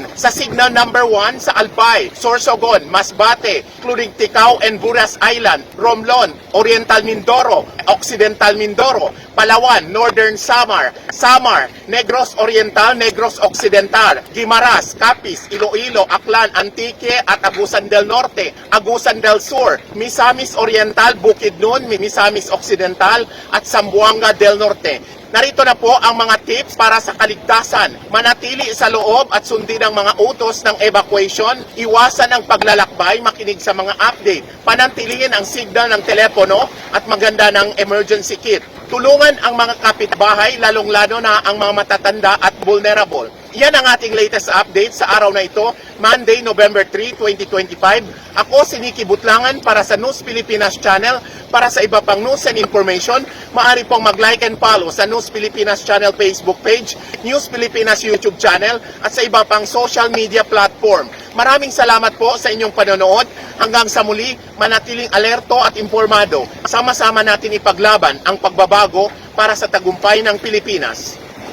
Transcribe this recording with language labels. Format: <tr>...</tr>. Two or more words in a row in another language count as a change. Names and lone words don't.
<tl>Sa</tl> <en>signal number 1</en> <tl>sa Albay, Sorsogon, Masbate, including Ticao and Buras Island, Romblon, Oriental Mindoro, Occidental Mindoro, Palawan, Northern Samar, Samar, Negros Oriental, Negros Occidental, Guimaras, Capiz, Iloilo, Aklan, Antique at Agusan del Norte, Agusan del Sur, Misamis Oriental, Bukidnon, Misamis Occidental at Zamboanga del Norte. Narito na po ang mga tips para sa kaligtasan. Manatili sa loob at sundin ang mga utos ng evacuation. Iwasan ang paglalakbay, makinig sa mga update. Panantilingin ang signal ng telepono at maganda ng</tl> <en>emergency kit.</en> <tl>Tulungan ang mga kapitbahay, lalong-lalo na ang mga matatanda at vulnerable. Yan ang ating</tl> <en>latest update</en> <tl>sa araw na ito, Monday, November 3, 2025. Ako si Nicky Butlangan para sa News Pilipinas Channel. Para sa iba pang</tl> <en>news and information,</en> <tl>maaari pong mag-</tl> <en>like and follow</en> <tl>sa News Pilipinas Channel Facebook page, News Pilipinas YouTube channel, at sa iba pang</tl> <en>social media platform.</en> <tl>Maraming salamat po sa inyong panonood. Hanggang sa muli, manatiling alerto at impormado. Sama-sama natin ipaglaban ang pagbabago para sa tagumpay ng Pilipinas.</tl>